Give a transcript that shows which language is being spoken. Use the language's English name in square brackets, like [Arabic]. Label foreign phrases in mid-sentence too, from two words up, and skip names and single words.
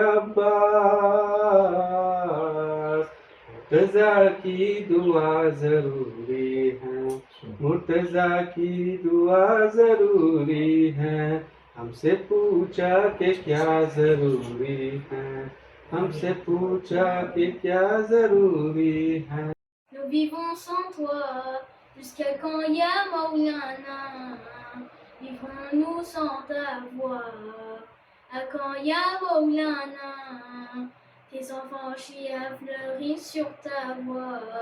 [Hindi] अब्बास मुर्तजा की दुआ जरूरी है मुर्तजा की दुआ जरूरी है हमसे पूछा कि क्या जरूरी है हमसे पूछा कि क्या जरूरी है [French] Nous vivons sans toi, jusqu'à quand [Arabic] ya Maulana? [French] Vivrons-nous sans ta voix? À quand [Arabic] ya Maulana? [French] Tes enfants chient à fleurir sur ta voie.